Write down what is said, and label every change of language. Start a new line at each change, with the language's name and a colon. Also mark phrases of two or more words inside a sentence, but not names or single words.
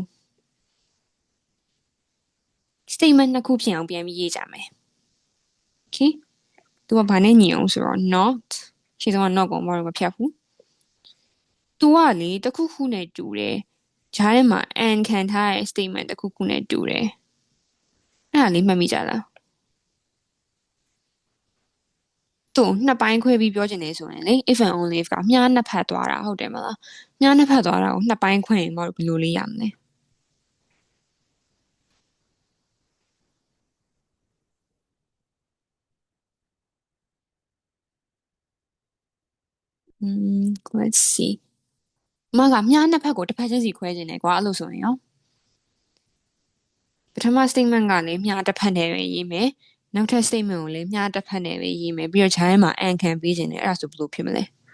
Burmese: statement နှစ်ခုဖြစ်အောင်ပြန်ပြီးရေးကြမယ် okay သူကဘာနဲ့ညီအောင်ဆိုတော့ not ရှင်းဆုံးက not ကိုမတော်မဖြတ်ဘူးသူကလေတစ်ခုခုနဲ့တူတယ်ဂျားထဲမှာ and ခံထားတဲ့ statement တစ်ခုခုနဲ့တူတယ်အဲ့ဒါလေးမှတ်မိကြလား သူနှစ်ပိုင်းခွဲပြီးပြောချင်နေဆိုရင်လေ
English: if and only if
Burmese: ကမြားနှစ်ဖက်သွားတာဟုတ်တယ်မလားမြားနှစ်ဖက်သွားတာကိုနှစ်ပိုင်းခွဲရင်မတော်ဘယ်လိုလေးရမလဲ
English: let's see
Burmese: မကမြားနှစ်ဖက်ကိုတစ်ဖက်ချင်းစီခွဲခြင်းနဲ့ကွာအဲ့လိုဆိုရင်ရောပထမ statement ကလည်းမြားတစ်ဖက်နဲ့ပဲရေးမယ်နောက်ထပ် statement ကိုလည်းမြားတစ်ဖက်နဲ့ပဲရေးမယ်ပြီးတော့ဂျားထဲမှာ and ခံပေးခြင်းနဲ့အဲ့ဒါဆိုဘယ်လိုဖြစ်မလဲ